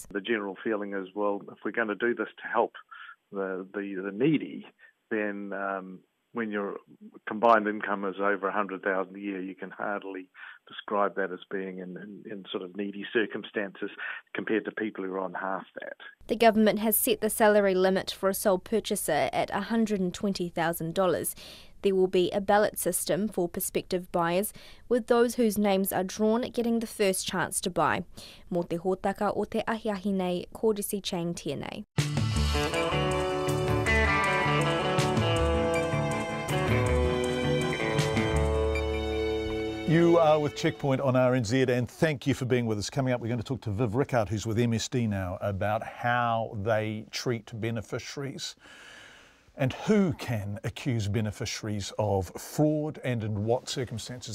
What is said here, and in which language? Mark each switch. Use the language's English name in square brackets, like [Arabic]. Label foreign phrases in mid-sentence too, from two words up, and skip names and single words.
[English] The general feeling is, well, if we're going to do this to help the needy, then when your combined income is over $100,000 a year, you can hardly describe that as being in sort of needy circumstances compared to people who are on half that. The government has set the salary limit for a sole purchaser at $120,000. There will be a ballot system for prospective buyers, with those whose names are drawn getting the first chance to buy. [Māori] Mō te hōtaka o te ahiahi nei, kōrisi chain tēnei. [English] You are with Checkpoint on RNZ, and thank you for being with us. Coming up, we're going to talk to Viv Rickard, who's with MSD now, about how they treat beneficiaries and who can accuse beneficiaries of fraud and in what circumstances.